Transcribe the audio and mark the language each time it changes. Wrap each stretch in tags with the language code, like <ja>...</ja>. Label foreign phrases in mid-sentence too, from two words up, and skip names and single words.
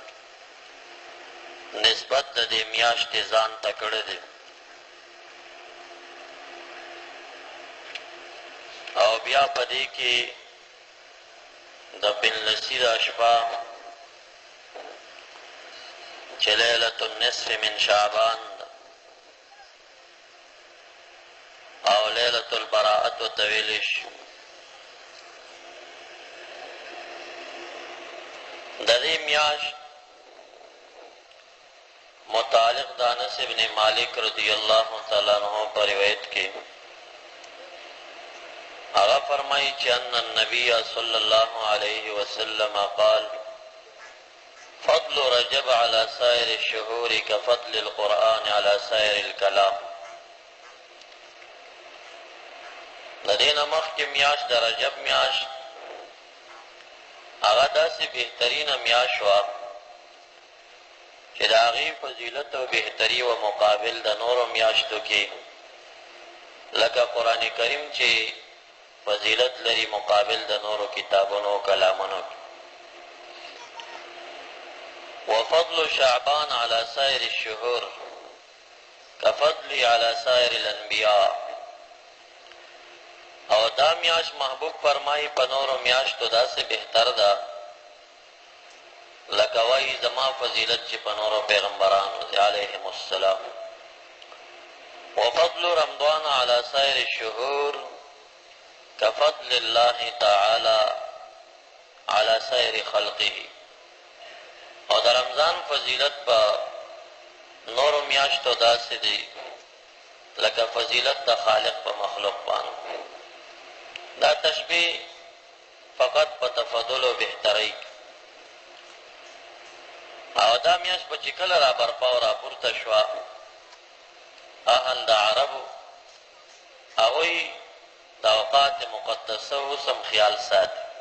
<ps>نسبت د دې میاشتې ځان ته کړی دی او بیا په دې کې د بنلسي د شپه چې</ps> <ar>لیلة النصف من شعبان</ar> <ps>او</ps> <ar>لیلة البراءة</ar> <ps>ورته ویلی شي. د دې میاشت متعلق د انس ابن مالک</ps> <ar>رضی الله تعالی عنہ</ar> <ps>پر روایت کې هغه فرمایي چې</ps> <ar>ان النبي صلی الله علیه وسلم قال فضل رجب على سائر الشهور كفضل القرآن على سائر الكلام.</ar> <ps>د دې نه مخکې میاشت د رجب میاشت هغه داسې بهترینه میاشت وه چې د هغې فضیلت او بهتري و مقابل د نورو میاشتو کې لکه قرآن کریم چې فضیلت لري مقابل د نورو کتابونو او کلامونو کې.</ps> <ar>وفضل شعبان على سائر الشهور كفضل على سائر الانبیاء.</ar> <ps>او دا میاشت محبوب فرمایي په نورو میاشتو داسې بهتر ده لکه وایي زما فضیلت چې په نورو پیغمبرانو دی</ps> <ar>علیهم السلام. وفضل رمضان على سائر الشهور كفضل الله تعالى على سائر خلقه.</ar> <ps>او د رمضان فضیلت په نورو میاشتو داسې دی لکه فضیلت د خالق په مخلوق باندې. دا تشبیه فقط په تفضل او بهترۍ. او دا میاشت په چې کله را برپا او را پورته شوه اهل د عربو هغوی د اوقات مقدسه اوس هم خیال ساتي.</ps>